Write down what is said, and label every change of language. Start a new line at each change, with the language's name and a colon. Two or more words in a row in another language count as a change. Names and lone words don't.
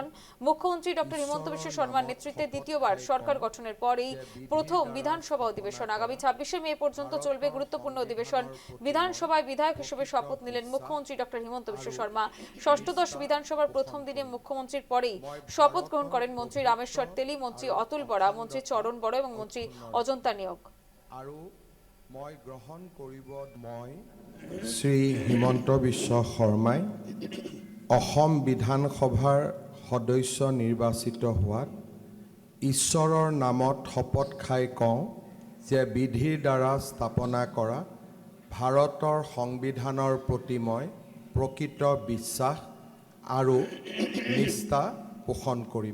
Bangla: মুখ্যমন্ত্রী ডক্টর হিমন্ত বিশ্ব শর্মার নেতৃত্বে দ্বিতীয়বার সরকার গঠনের পর এই প্রথম বিধানসভা অধিবেশন। আগামী 26শে মে পর্যন্ত চলবে গুরুত্বপূর্ণ অধিবেশন। বিধানসভায় বিধায়ক হিসেবে শপথ নিলেন মুখ্যমন্ত্রী ডক্টর হিমন্ত বিশ্ব শর্মা। ষষ্ঠদশ বিধানসভার প্রথম দিনে মুখ্যমন্ত্রীর পরেই শপথ গ্রহণ করেন মন্ত্রী রামেশ্বর তেলী, মন্ত্রী অতুল বরা, মন্ত্রী চরণ বড় এবং মন্ত্রী অজন্তা নিয়োগ।
Assamese: মই গ্ৰহণ কৰিব মই শ্ৰী হিমন্ত বিশ্ব শৰ্মাই অসম বিধানসভাৰ সদস্য নিৰ্বাচিত হোৱাত ঈশ্বৰৰ নামত শপত খাই কওঁ যে বিধিৰ দ্বাৰা স্থাপনা কৰা ভাৰতৰ সংবিধানৰ প্ৰতি মই প্ৰকৃত বিশ্বাস আৰু নিষ্ঠা পোষণ কৰিম।